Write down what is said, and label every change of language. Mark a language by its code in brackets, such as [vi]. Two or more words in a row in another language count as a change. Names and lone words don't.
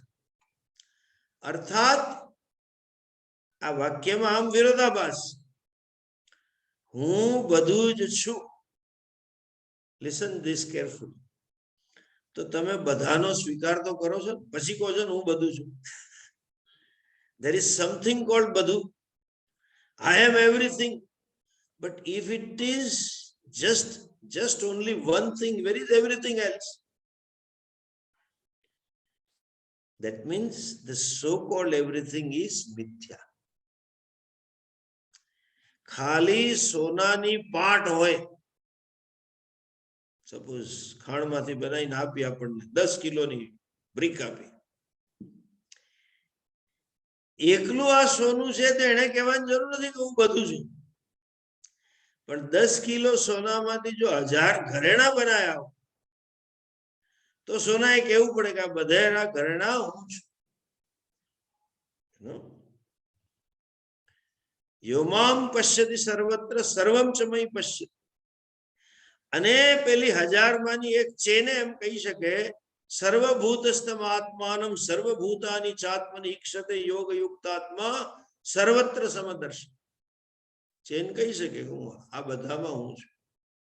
[gu] અર્થાત આ વાક્યમાં આમ વિરોધાભાસ. હું બધું જ છું. [en] listen this careful. [gu] તો તમે બધાનો સ્વીકાર તો કરો છો, પછી કહો છો ને હું બધું છું. [en] There is something called બધું. I am everything. But if it is just only one thing, where is everything else? That means the so-called everything is mithya. [gu] ખાલી સોનાની પાટ હોય, સપોઝ ખાણમાંથી બનાવીને આપી આપણને 10 કિલોની બ્રિક આપી, એકલું આ સોનું છે તો એને કહેવાની જરૂર નથી કે હું બધું છું. પણ 10 કિલો સોનામાંથી જો 1000 ઘરેણા બનાયા તો સોનાએ કહેવું પડે કે આ બધા ઘરેણા હું છું. [sa] યોમામ પશ્યતિ સર્વત્ર સર્વમ ચ મયી પશ્યતિ. [gu] અને પેલી 1000 માંની એક ચેને એમ કહી શકે [sa] સર્વભૂતસ્થમ આત્માનમ સર્વભૂતાની ચાત્મની ઈક્ષતે યોગ યુક્તાત્મા સર્વત્ર સમદર્શ. [gu] ચેન કહી શકે હું આ બધામાં હું છું.